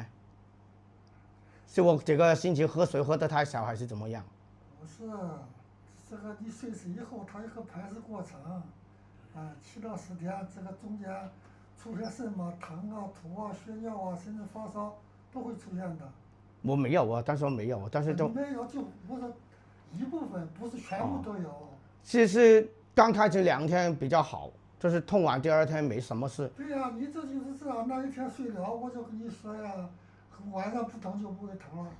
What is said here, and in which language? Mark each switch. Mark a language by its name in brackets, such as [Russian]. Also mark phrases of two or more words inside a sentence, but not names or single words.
[Chinese] 是我這個星期喝水喝得太少，還是怎麼樣？不是，這個你碎石以後，它一個排石過程，啊，7到10天，這個中間出現什麼疼啊、吐啊、血尿啊，甚至發燒都會出現的。我沒有啊，但是我沒有，但是都沒有就不是一部分，不是全部都有。是剛開始2天比較好，就是痛完第2天沒什麼事。對呀，你這就是這樣，那一天睡了，我就跟你說呀，晚上不疼就不會疼了。